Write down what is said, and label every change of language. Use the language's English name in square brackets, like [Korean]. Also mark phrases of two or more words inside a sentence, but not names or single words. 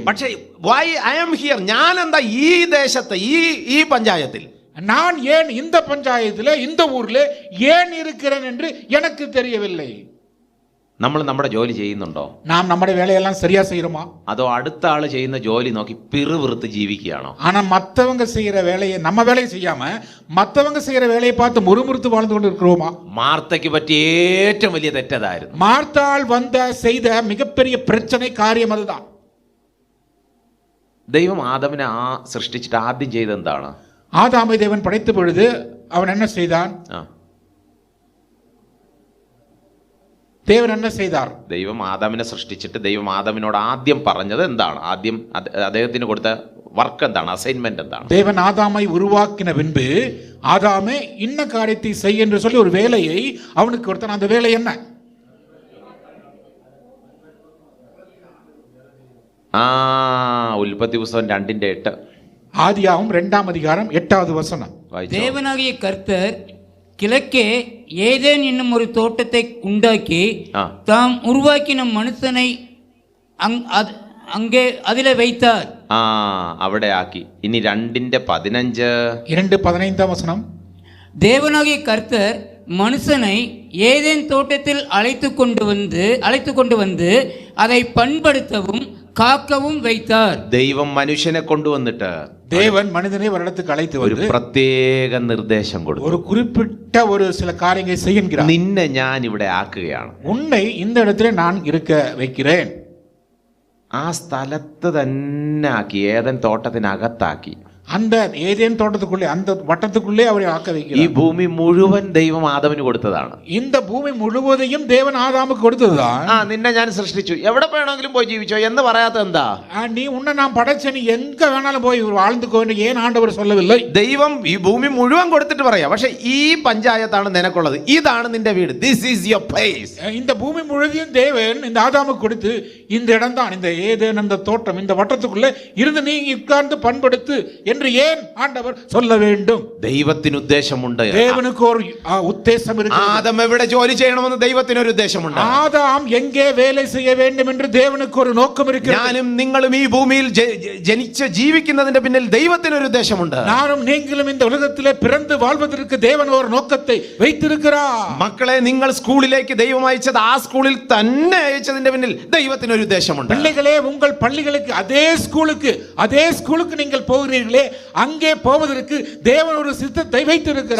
[English] പക്ഷേ why I am here, [Malayalam] ഞാൻ എന്താ ഈ ദേശത്ത് ഈ പഞ്ചായത്തിൽ, [Tamil] நான் ஏன் இந்த பஞ்சாயத்தில் இந்த ஊரில் ஏன் இருக்கிறேன் என்று எனக்கு தெரியவில்லை. [Malayalam] നമ്മൾ നമ്മുടെ ജോലി ചെയ്യുന്നുണ്ടോ? നാം നമ്മുടെ വേലയെല്ലാം [Tamil] சரியா செய்யறோமா? [Malayalam] അതോ അടുത്ത ആള് ചെയ്യുന്ന ജോലി നോക്കി പിറുവിറുത്ത് ജീവിക്കുകയാണോ? [Tamil] ஆனா மத்தவங்க செய்யற வேலையை நம்ம வேலையை செய்யாம மத்தவங்க செய்யற வேலையை பார்த்து முறுமுறுத்து வாழ்ந்து கொண்டு இருக்கிறோமா? [Malayalam] മാർത്തയ്ക്ക് പറ്റിയ ഏറ്റവും വലിയ തെറ്റതായിരുന്നു. [Tamil] மார்த்தாள் செய்த மிகப்பெரிய பிரச்சனை காரியம் அதுதான். [Malayalam] ദൈവം ആദമിനെ സൃഷ്ടിച്ചിട്ട് ആദ്യം ചെയ്തത് എന്താണ്? [Tamil] ஆதாமை தேவன் படைத்த பொழுது அவன் என்ன செய்தான்? தேவன் என்ன செய்தார்? [Malayalam] ദൈവം ആദാമിനെ സൃഷ്ടിച്ചിട്ട് ദൈവം ആദാമിനോട് ആദ്യം പറഞ്ഞത് എന്താണ്? ആദ്യം അദ്ദേഹത്തിന് കൊടുത്ത വർക്ക് എന്താണ്? അസൈൻമെന്റ് എന്താണ്? [Tamil] தேவன் ஆதாமை உருவாக்கின பின்பு ஆதாமே இன்ன காரியத்தை செய் என்று சொல்லி ஒரு வேலையை அவனுக்கு கொடுத்தான். அந்த வேலை என்ன? [Malayalam] ഉൽപ്പത്തി പുസ്തകം 2:8. [Tamil] ஆதியாகமம் 2ஆம் அதிகாரம் 8வது வசனம். தேவனாகிய கர்த்தர் கிழக்கே ஏதேன் என்னும் ஒரு தோட்டத்தை உண்டாக்கி தாம் உருவாக்கின மனுஷனை அங்கே அதிலே வைத்தார். [Malayalam] അവിടെ ആക്കി. ഇനി 2:15. [Tamil] 2:15ஆம் வசனம். தேவனாகிய கர்த்தர் மனுஷனை ஏதேன் தோட்டத்தில் அழைத்து கொண்டு வந்து அதை பண்படுத்தவும் காக்கவும் வைத்தார். [Malayalam] ദൈവം മനുഷ്യനെ കൊണ്ടുവന്നിട്ട് [Tamil] தேவன் மனிதனை வருடத்துக்கு அழைத்து [Malayalam] ഒരു പ്രത്യേക നിർദ്ദേശം കൊടുത്തു. [Tamil] ஒரு குறிப்பிட்ட ஒரு சில காரியங்களை செய்கிறார். [Malayalam] നിന്നെ ഞാൻ ഇവിടെ ആക്കുകയാണ്. [Tamil] உன்னை இந்த இடத்திலே நான் இருக்க வைக்கிறேன். [Malayalam] ആ സ്ഥലത്ത് തന്നെ ആക്കി, ഏദൻ തോട്ടത്തിനകത്താക്കി. [Tamil] அந்த ஏதேன் தோட்டத்துக்குள்ளே அந்த வட்டத்துக்குள்ளே அவரை ஆக்க [Malayalam] ഈ [Tamil] வைக்கிறார். [Malayalam] ഭൂമി മുഴുവൻ ദൈവം ആദമിന് കൊടുത്തതാണ്. [Tamil] இந்த பூமி முழுவதையும் தேவன் ஆதாமுக்கு கொடுத்ததுதான். [Malayalam] നിന്നെ ഞാൻ സൃഷ്ടിച്ചു, എവിടെ വേണമെങ്കിലും പോയി ജീവിച്ചോ എന്ന് പറയാത്ത എന്താ? [Tamil] நீ உன்னை நான் படைச்ச, நீ எங்க வேணாலும் போய் வாழ்ந்துக்கோ என்று ஏன் ஆண்டவர் சொல்லவில்லை? [Malayalam] ദൈവം ഈ ഭൂമി മുഴുവൻ കൊടുത്തിട്ട് പറയാ, പക്ഷെ ഈ പഞ്ചായത്താണ് നിനക്കുള്ളത്, ഇതാണ് നിന്റെ വീട്, [English] This is your place. [Tamil] இந்த பூமி முழுவதையும் தேவன் இந்த ஆதாமுக்கு கொடுத்து இந்த இடம் தான், இந்த ஏதேன் அந்த தோட்டம், இந்த வட்டத்துக்குள்ளே இருந்து நீ உட்கார்ந்து பண்படுத்து என்று ஏன் ஆண்டவர் சொல்ல வேண்டும்? [Malayalam] ദൈവത്തിന് ഉദ്ദേശമുണ്ട്. [Tamil] தேவனுக்கு ஒரு உத்தேசம் இருக்கு. [Malayalam] ആദം എവിടെ ജോലി ചെയ്യണമെന്ന് ദൈവത്തിന് ഒരു ഉദ്ദേശമുണ്ട്. [Tamil] ஆதாம் எங்கே வேலை செய்ய வேண்டும் என்று தேவனுக்கு ஒரு நோக்கம் இருக்கு. [Malayalam] ഞാനും നിങ്ങളും ഈ ഭൂമിയിൽ ജനിച്ച് ജീവിക്കുന്നതിന്റെ പിന്നിൽ ദൈവത്തിന് ഒരു ഉദ്ദേശമുണ്ട്. [Tamil] நானும் நீங்களும் இந்த உலகத்திலே பிறந்து வாழ்வதற்கு தேவன் ஒரு நோக்கத்தை வைத்திருக்கிறார். [Malayalam] മക്കളെ, നിങ്ങൾ സ്കൂളിലേക്ക് ദൈവം അയച്ചത് ആ സ്കൂളിൽ തന്നെ അയച്ചതിന്റെ പിന്നിൽ ദൈവത്തിന് ഒരു ഉദ്ദേശമുണ്ട്. [Tamil] பிள்ளைகளே, உங்கள் பள்ளிகளுக்கு அதே ஸ்கூலுக்கு நீங்கள் போகிறீர்களே, அங்கே போவதற்கு தேவன் ஒரு சித்தத்தை வைத்திருக்கிறார்.